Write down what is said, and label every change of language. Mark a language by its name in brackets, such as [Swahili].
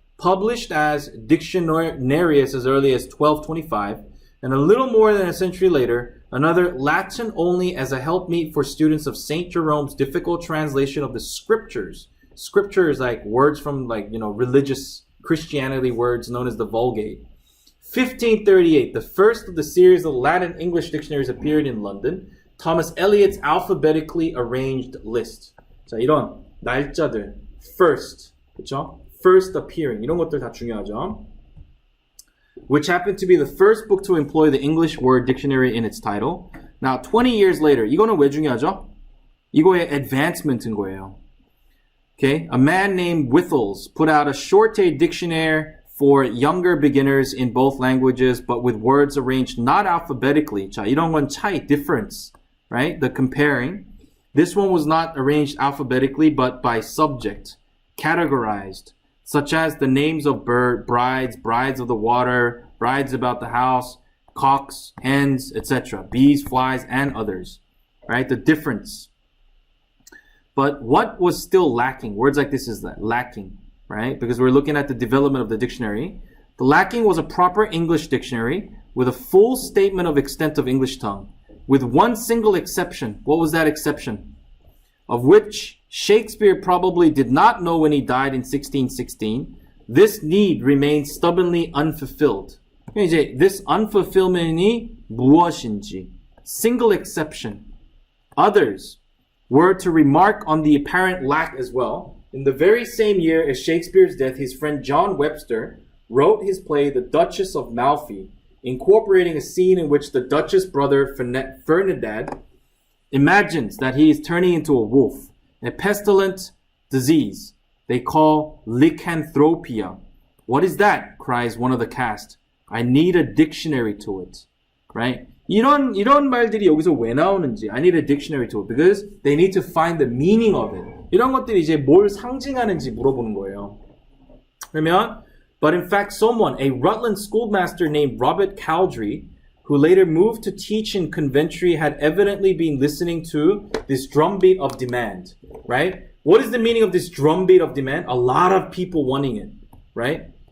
[English] published as Dictionarius as early as 1225, and a little more than a century later, another Latin only as a helpmeet for students of St. Jerome's difficult translation of the scriptures. Scripture is like words from religious Christianity words known as the Vulgate. 1538, the first of the series of Latin English dictionaries appeared in London. Thomas Eliot's alphabetically arranged list. [Korean] 자, 이런 날짜들, first, 그쵸? First appearing, 이런 것들 다 중요하죠. [English] Which happened to be the first book to employ the English word dictionary in its title. Now, 20 years later, [Korean] 이거는 왜 중요하죠? 이거의 advancement인 거예요. [English] Okay, a man named Whittles put out a short-day dictionary for younger beginners in both languages, but with words arranged not alphabetically. [Korean] 자, 이런 건 차이, [English] difference, right? The comparing. This one was not arranged alphabetically, but by subject, categorized, such as the names of brides, brides of the water, brides about the house, cocks, hens, etc., bees, flies, and others, right? The difference. But what was still lacking? Words like this is lacking, right? Because we're looking at the development of the dictionary. The lacking was a proper English dictionary with a full statement of extent of English tongue, with one single exception. What was that exception? Of which Shakespeare probably did not know when he died in 1616. This need remains stubbornly unfulfilled. [Korean] 이제 [English] this unfulfillment [Korean] 이 무엇인지. [English] Single exception. Others were to remark on the apparent lack as well. In the very same year as Shakespeare's death, his friend John Webster wrote his play The Duchess of Malfi, incorporating a scene in which the Duchess' brother Ferdinand imagines that he is turning into a wolf, a pestilent disease they call lycanthropia. What is that? Cries one of the cast. I need a dictionary to it. Right? [Korean] 이런 말들이 여기서 왜 나오는지 [English] I need a dictionary to it because they need to find the meaning of it. [Korean] 이런 것들이 이제 뭘 상징하는지 물어보는 거예요. [English] 그러면 but in fact someone, a Rutland schoolmaster named Robert Cowdrey, who later moved to teach in Coventry, had evidently been listening to this drumbeat of demand, right? What is the meaning of this drumbeat of demand? A lot of people wanting it, right?